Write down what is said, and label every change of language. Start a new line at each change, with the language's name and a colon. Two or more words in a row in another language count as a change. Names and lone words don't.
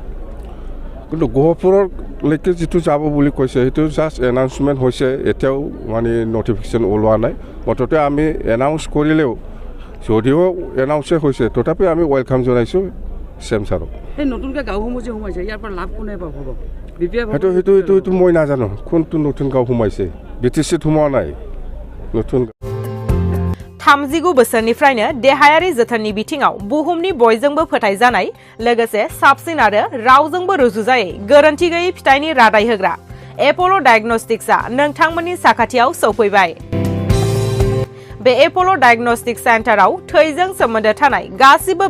Assamese: কিন্তু গহপুৰলৈকে যিটো যাব বুলি কৈছে সেইটো
English: just announcement
Assamese: হৈছে এতিয়াও মানে নটিফিকেশ্যন ওলোৱা নাই মুঠতে আমি এনাউন্স কৰিলেও যদিও এনাউন্সে হৈছে তথাপি আমি ৱেলকাম জনাইছোঁ চেম ছাৰক এই নতুনকৈ গাঁওসমূহ যে সোমাইছে ইয়াৰ পৰা লাভ কোনে পাব সেইটো মই নাজানো কোনটো নতুন গাঁও সোমাইছে BTCত সোমোৱা নাই নতুন
Bodo: 39 बोसोरनिफ्रायनो देहायारि जोथोननि बिथिङाव बुहुमनि बयजोंबो फोथायजानाय लोगोसे साबसिन आरो रावजोंबो रुजुजायै गोरोन्थि गैयै फिथाइनि रादाय होग्रा एप'ल' डायग्नोस्टिक्सआ नोंथांमोननि साखाथियाव सौफैबाय बे एपोलो डायग्नोस्टिक सेन्टाराव थैजों सोमोन्दो थानाय गासिबो